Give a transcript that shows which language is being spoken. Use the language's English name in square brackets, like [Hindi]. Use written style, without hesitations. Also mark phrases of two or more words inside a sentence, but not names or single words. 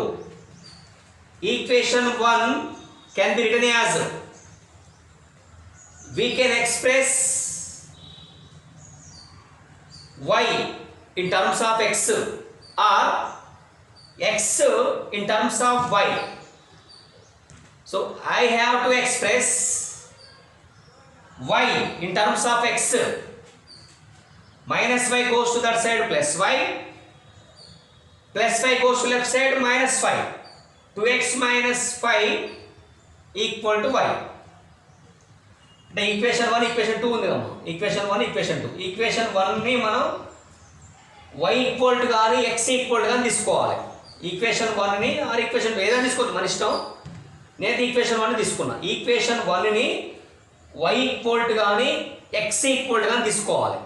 [English] Equation 1 can be written as, we can express y in terms of x or x in terms of y. So I have to express y in terms of x. Minus y goes to that side plus y. Plus y goes to left side minus 5. 2x minus 5 equal to y. The equation 1 equation 2 [Telugu] ఉంది కదా. [English] Equation 1 equation 2. Equation 1 [Telugu] ని మనం [English] y equal to [Telugu] గాని [English] x equal to [Telugu] గాని తీసుకోవాలి. Equation 1 ని [English] or equation [Telugu] 2 ఏదైనా తీసుకోవచ్చు మన ఇష్టం. నేను ఈక్వేషన్ 1 తీసుకున్నా. ఈక్వేషన్ 1 ని y [English] equal to [Telugu] గాని x [English] equal to [Telugu] గాని తీసుకోవాలి.